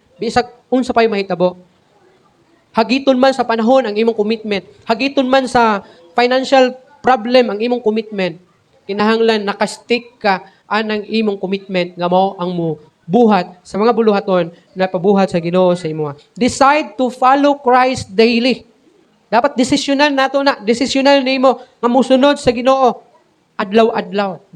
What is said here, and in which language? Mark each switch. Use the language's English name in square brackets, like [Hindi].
[Cebuano] Bisag unsa pay mahitabo. Hagiton man sa panahon ang imong commitment. Hagiton man sa financial problem ang imong commitment. Kinahanglan nakastick ka anang imong commitment nga mao ang mo buhat sa mga buluhaton na pabuhat sa Ginoo sa imo. [English] Decide to follow Christ daily. [Cebuano] Dapat desisyonan nato na, desisyonan nimo nga mosunod sa Ginoo adlaw-adlaw.